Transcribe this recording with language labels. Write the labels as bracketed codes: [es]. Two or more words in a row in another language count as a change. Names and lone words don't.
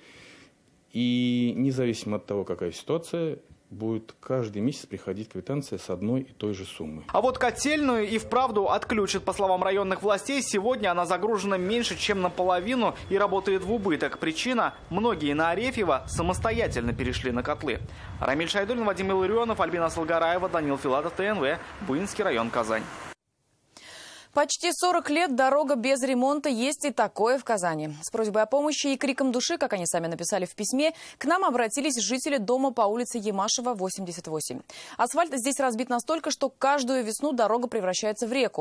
[ru] И независимо от того, какая ситуация, будет каждый месяц приходить квитанция с одной и той же суммы. А вот котельную и вправду отключат. По словам районных властей, сегодня она загружена меньше, чем наполовину и работает в убыток. Причина – многие на Арефьево самостоятельно перешли на котлы. Рамиль Шайдуллин, Вадим Илларионов, Альбина Салгараева, Данил Филатов, ТНВ, Буинский район, Казань. Почти 40 лет дорога без ремонта, есть и такое в Казани. С просьбой о помощи и криком души, как они сами написали в письме, к нам обратились жители дома по улице Ямашева, 88. Асфальт здесь разбит настолько, что каждую весну дорога превращается в реку.